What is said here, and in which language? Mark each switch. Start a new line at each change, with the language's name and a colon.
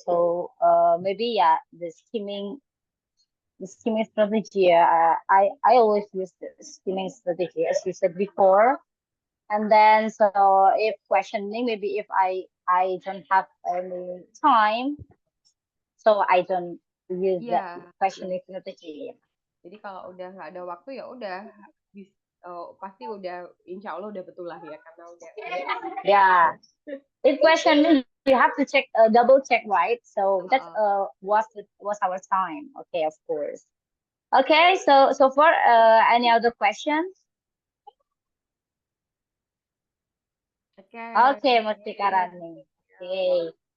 English: So maybe yeah, the skimming strategy. I always use the skimming strategy as you said before. And then so if questioning, maybe if I don't have any time, so I don't use that Iya, yes. questioning strategy.
Indonesian: Jadi kalau udah nggak ada waktu ya udah, pasti udah, insya Allah udah betul lah ya karena udah. Yeah.
English: If questioning, you have to check, double check, right? So that's Uh, was our time. Okay, of course. Okay, so for any other questions? Oke. Okay, Mustika Rani. Okay.